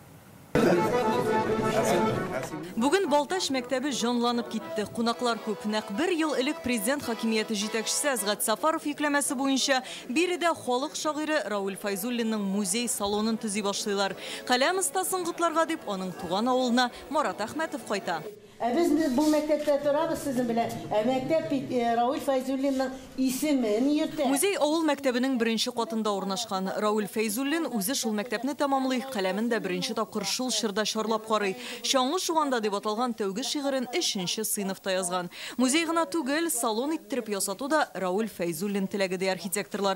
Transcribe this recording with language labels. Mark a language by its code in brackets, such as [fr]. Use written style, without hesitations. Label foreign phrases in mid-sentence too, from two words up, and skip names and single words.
[tt] Бүген Балташ мәктәбе җанланып китте. Кунаклар күп. Нәкъ 1 ел элек президент хакимияте җитәкчесе Әзгат Сафаров йөкләмәсе буенча биредә халык шагыйре Равил Файзуллинның музей салонын төзи башлыйлар. Каләм остасын гытларга дип аның туган авылына Марат Әхмәтов кайта. [az] Biz bu məktəbdə durarıq sizin bilən. [tt] Məktəb Равил Файзуллинның исемен йөртә. Музей авыл мәктәбенең беренче катында урнашкан. Равил Файзуллин үзе шул мәктәпне тәмамлый, каләмен дә беренче тапкыр шул чорда чарлап карый. Шаңлы шуганда дип аталган тәүге шигырен 3нче сыйныфта язган. Музей гына түгел, салон иттереп ясату да Равил Файзуллин теләге ди архитекторлар.